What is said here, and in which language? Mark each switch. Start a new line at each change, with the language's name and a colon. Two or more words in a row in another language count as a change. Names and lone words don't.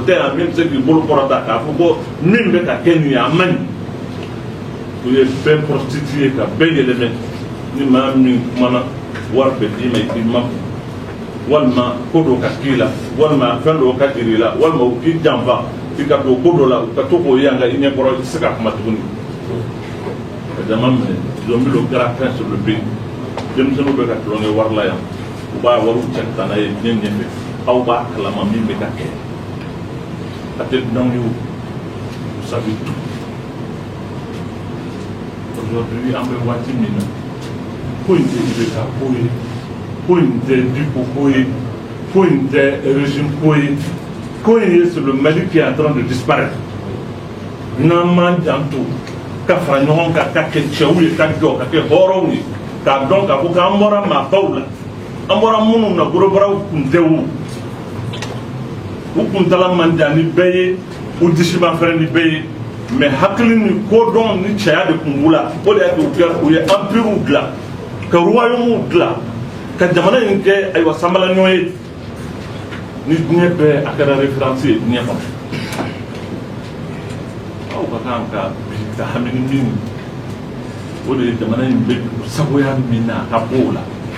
Bambara: tɛ yan min bɛ se k'i bolo kɔrɔta k'a fɔ ko min bɛ ka kɛ nin ye a man ɲi u ye bɛɛ prostitué ka bɛɛ yɛlɛmɛ ni maa min kumana wari bɛ d'i ma i k'i makun walima ko dɔ ka k'i la walima fɛn dɔw ka jiri i la walima u k'i janfa i ka don ko dɔ la u ka to k'o ye an ka i ɲɛkɔrɔ i tɛ se ka kuma tuguni ka jama minɛ zɔnbilo kɛra fɛn
French: sur le pays
Bambara: denmisɛnninw bɛ ka tulonkɛ wari la yan u b'a wariw cɛ ka taa n'a ye diɲɛ ɲɛfɛ aw b'a kalama min bɛ ka kɛ a tɛ dunanw ye o
French: vous savez tout
Bambara: aujourd'hui an bɛ waati min na ko in tɛ IBK ko ye ko in tɛ Diko ko ye ko in tɛ régime ko ye ko in ye
French: c'est le Mali qui est en train de disparaître
Bambara: n'an m'an janto ka fara ɲɔgɔn kan ka kɛ cɛw ye ka jɔ ka kɛ hɔrɔnw ye k'a dɔn k'a fɔ k'an bɔra maabaw la an bɔra minnu na gorobaraw tun tɛ u kuntala man jan ni bɛɛ ye u disi ma fɛrɛ ni bɛɛ ye mais hakili ni kodɔn ni cɛya de tun b'u la o de y'a kɛ u ye empire dilan ka royaume dilan ka jamana in kɛ ayiwa sanbalaɲɔ ye ni diɲɛ bɛɛ a kɛra référence ye diɲɛ kɔnɔ aw ka kan ka bi ka hami ni min o de ye jamana in bɛ sagoya min na a ka bɔ o la